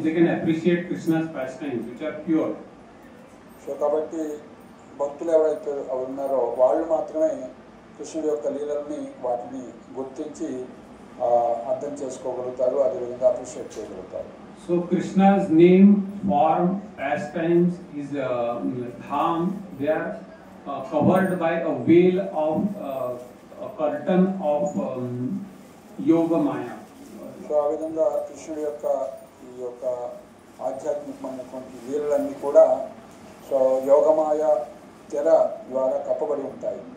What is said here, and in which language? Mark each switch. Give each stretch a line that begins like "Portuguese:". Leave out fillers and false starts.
English: They can appreciate Krishna's pastimes, which are pure.
Telugu: So కాబట్టి భక్తులు ఎవరైతే ఉన్నారో వాళ్ళు మాత్రమే కృష్ణుడి యొక్క లీలల్ని వాటిని గుర్తించి అర్థం చేసుకోగలుగుతారు, అదేవిధంగా అప్రిషియేట్ చేయగలుగుతారు.
English: So Krishna's name, form, pastimes, his dham, they are covered by a veil of a curtain of yoga maya.
Telugu: So ఆ విధంగా కృష్ణుడి యొక్క ఈ యొక్క ఆధ్యాత్మికమైనటువంటి లీలలన్నీ కూడా సో యోగమాయ తెర ద్వారా కప్పబడి ఉంటాయి.